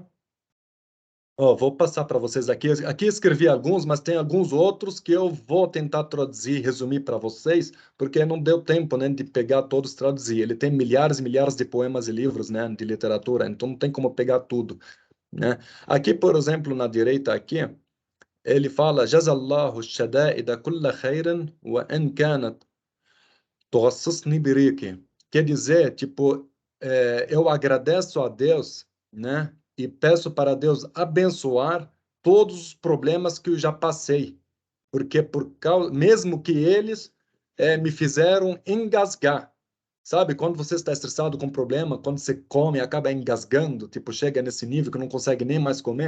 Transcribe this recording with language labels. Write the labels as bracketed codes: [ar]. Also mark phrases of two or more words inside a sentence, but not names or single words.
[pt] Ó, vou passar para vocês aqui. Aqui escrevi alguns, mas tem alguns outros que eu vou tentar traduzir, resumir para vocês, porque não deu tempo, né, de pegar todos e traduzir. Ele tem milhares e milhares de poemas e livros, né, de literatura, então não tem como pegar tudo, né? Aqui, por exemplo, na direita aqui, ele fala: [ar] جزى الله الشدائد كل خيرا وإن كانت تغصصني بريقي. [pt] Quer dizer, tipo, eu agradeço a Deus, né? E peço para Deus abençoar todos os problemas que eu já passei, porque por causa, mesmo que eles me fizeram engasgar. Sabe, quando você está estressado com um problema, quando você come, acaba engasgando, tipo, chega nesse nível que não consegue nem mais comer.